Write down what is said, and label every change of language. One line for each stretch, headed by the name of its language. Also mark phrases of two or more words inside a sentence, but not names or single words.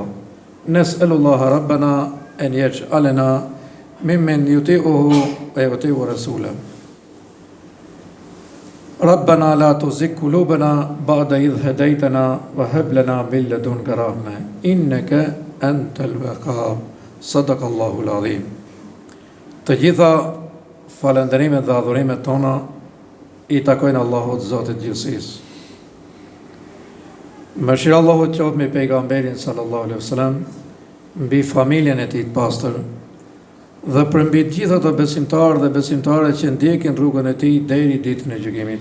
Arabic: نسأل الله ربنا أن يجعلنا ممن يطيعه ويطيع رسوله. ربنا لا تزغ قلوبنا بعد إذ هديتنا وهب لنا من لدنك رحمة إنك أنت الوهاب. صدق الله العظيم.
Albanian: Të gjitha falënderimet dhe adhurimet tona i takojnë Allahut Zotit gjithësisë. Mëshira Allahut qoftë me pejgamberin
Arabic: صلى الله عليه وسلم,
Albanian: mbi familjen e tij të pastër dhe për mbi të gjitha të besimtarë dhe besimtare që ndjekin rrugën e tij deri ditën e gjykimit.